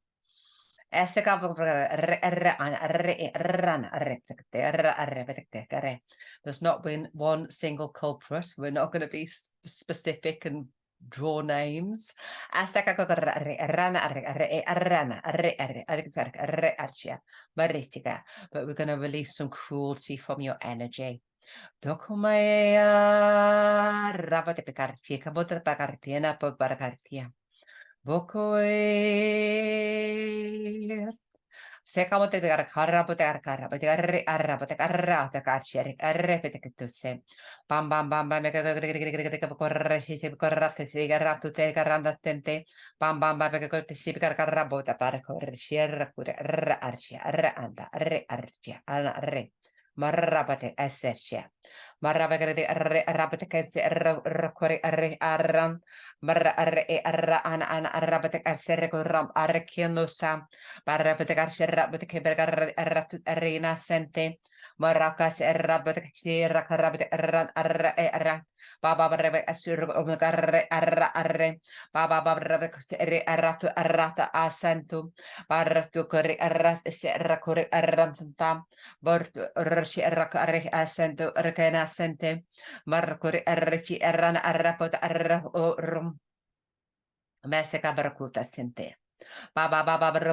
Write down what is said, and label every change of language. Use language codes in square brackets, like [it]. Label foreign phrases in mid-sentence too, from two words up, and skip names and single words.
[en] There's not been one single culprit. We're not going to be specific and draw names. But we're going to release some cruelty from your energy. Sekamote de karabote karabote arrabote karrata carcere arrepetekituse. Bam bam bam bam corresi corrate sigaratu te carrandatente. Bam bam bam si carabota para correre cure arcia aranda arcia re. Marrabate essercia. Marrabate arrabate keze arre arran. Marra arra ana arrabate esser corram arrechianosa. Barrabetegar Betekebergar Arena Sente Maracas Errabetekira Carabet Arra Baba Rebe Assur Omegar Arre Baba Barabek Arratu Arrata Asantum Barratu Corre Arrat Serracore Arrantam Bort Rashi Arracare Asento Arcana Sente Marcore Arrechi Arran Arrapot Arra Rum Meseca Barcuta Sente Baba Baba